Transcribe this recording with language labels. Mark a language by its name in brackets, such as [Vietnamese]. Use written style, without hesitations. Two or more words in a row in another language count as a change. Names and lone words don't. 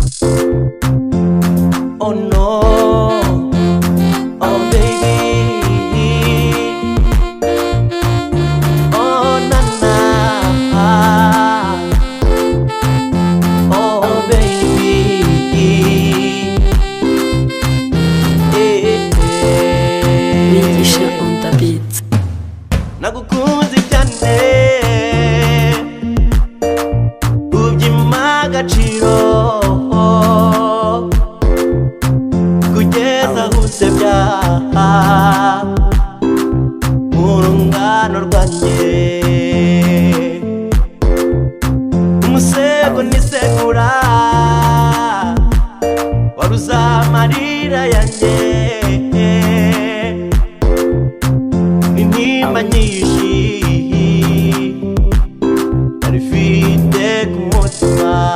[English] Oh no, oh baby, oh na na, oh baby, Migisha on the beat. [Kinyarwanda] nagukunze cyane ubyima agaciro kugeza usebya mu rungano rwanjye umusego nisegura waruza amarira yanjye intimba nyinshi narifite ku mutima